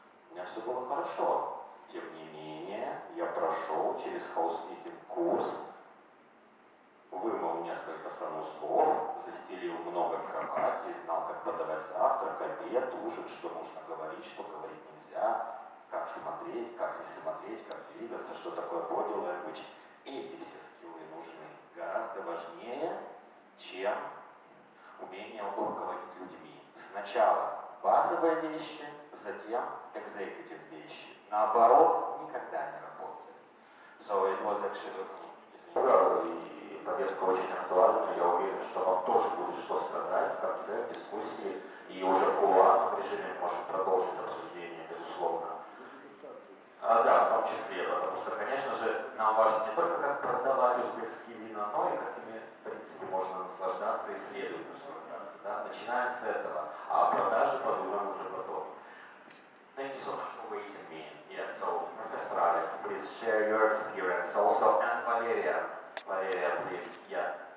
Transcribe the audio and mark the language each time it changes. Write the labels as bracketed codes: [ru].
[ru] У меня все было хорошо. Тем не менее, я прошел через housekeeping курс, вымыл несколько санузлов, застелил много кроватей, знал, как подавать завтрак, обед, ужин, что нужно говорить, что говорить нельзя, как смотреть, как не смотреть, как двигаться, что такое body language. Эти все скиллы нужны гораздо важнее, чем умение руководить людьми. Сначала базовые вещи, затем executive вещи. Наоборот, никогда не работает. [en] So it was actually, [ru] и повестка очень актуальна. Я уверен, что вам тоже будет что сказать в конце дискуссии. И уже в кулуарном режиме можем продолжить обсуждение, безусловно. Да, в том числе, потому что, конечно же, нам важно не только как продавать узбекские вина, но и как ими, в принципе, можно наслаждаться и следует наслаждаться. Да? Начинаем с этого, а о продаже подумаем уже потом. [en] Thank you so much for waiting me. Yeah, so Professor Alex, please share your experience also, and Valeria, please, yeah.